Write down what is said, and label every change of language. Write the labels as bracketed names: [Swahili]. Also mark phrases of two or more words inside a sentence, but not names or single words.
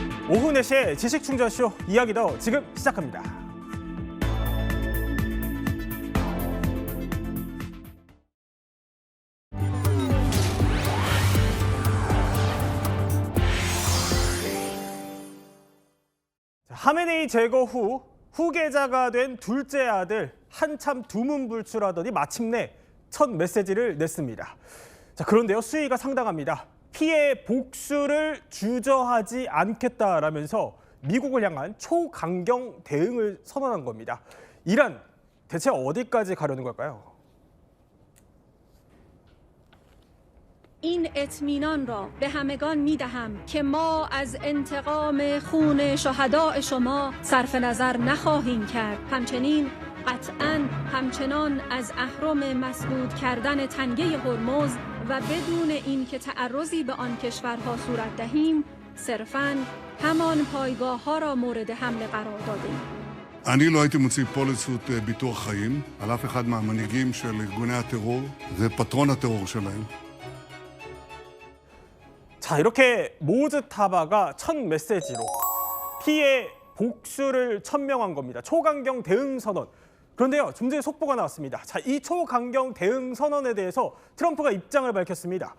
[Korean] 오후 4시에 지식충전쇼 이야기 더 지금 시작합니다. 하메네이 제거 후 후계자가 된 둘째 아들 한참 두문불출하더니 마침내 첫 메시지를 냈습니다. 자, 그런데요, 수위가 상당합니다. 피해 복수를 주저하지 않겠다라면서 미국을 향한 초강경 대응을 선언한 겁니다. 이란 대체 어디까지 가려는 걸까요? [Persian] این اطمینان را به همگان می‌دهم که ما از انتقام خون شهداء شما صرف نظر نخواهیم کرد. همچنین قطعاً همچنان از اهرم مسدود کردن تنگه هرمز و بدون اینکه تعرضی به آن کشورها صورت دهیم صرفاً همان پایگاه‌ها را مورد حمله قرار دادیم. [Hebrew] אני לא הייתי מוציא פוליסות ביטוח חיים על אף אחד מהמנהיגים של ארגוני הטרור ופטרון הטרור שלהם. [Korean] 자, 이렇게 모즈타바가 첫 메시지로 피해 복수를 천명한 겁니다. 초강경 대응 선언. 그런데요, 좀 전에 속보가 나왔습니다. 자, 이 초강경 대응 선언에 대해서 트럼프가 입장을 밝혔습니다.